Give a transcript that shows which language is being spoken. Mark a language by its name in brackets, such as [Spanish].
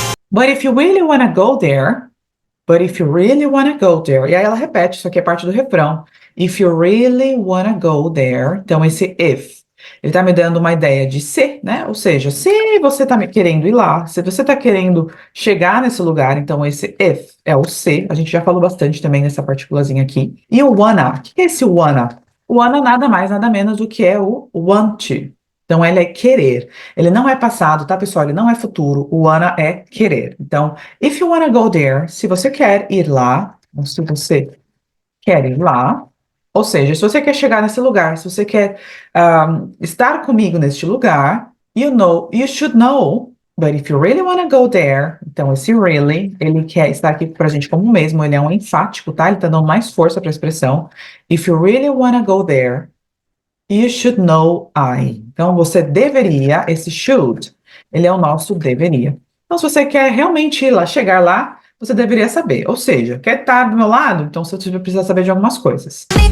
[English] But if you really wanna go there, but if you really wanna go there. [Portuguese] E aí ela repete, isso aqui é parte do refrão. [English] If you really wanna go there. [Portuguese] Então esse if, ele tá me dando uma ideia de se, né? Ou seja, se você tá querendo ir lá, se você tá querendo chegar nesse lugar, então esse if é o se. A gente já falou bastante também nessa partículazinha aqui. E o wanna, o que é esse wanna? O wanna nada mais, nada menos do que é o want to. Então, ele é querer. Ele não é passado, tá, pessoal? Ele não é futuro. O wanna é querer. Então, [English] if you wanna go there, [Portuguese] se você quer ir lá, ou se você quer ir lá, ou seja, se você quer chegar nesse lugar, se você quer estar comigo neste lugar, [English] you should know, but if you really wanna go there, [Portuguese] então esse really, ele quer estar aqui pra gente como mesmo, ele é um enfático, tá? Ele tá dando mais força pra expressão. [English] If you really wanna go there, you should know I. [Portuguese] Então, você deveria, esse should, ele é o nosso deveria. Então, se você quer realmente ir lá, chegar lá, você deveria saber. Ou seja, quer estar do meu lado? Então, você precisa saber de algumas coisas.